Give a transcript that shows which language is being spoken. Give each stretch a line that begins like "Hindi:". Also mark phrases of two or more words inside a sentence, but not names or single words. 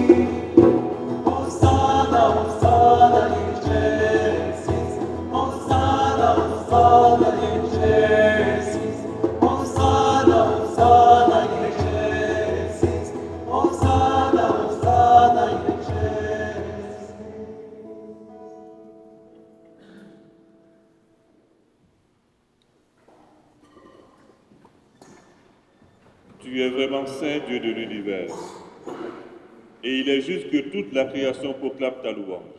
Latin: Hosanna, Hosanna in excelsis, Hosanna, Hosanna in excelsis, Hosanna, Hosanna in excelsis, Hosanna, Hosanna in excelsis.
French: Tu es vraiment saint, Dieu de l'univers. Et il est juste que toute la création proclame ta louange.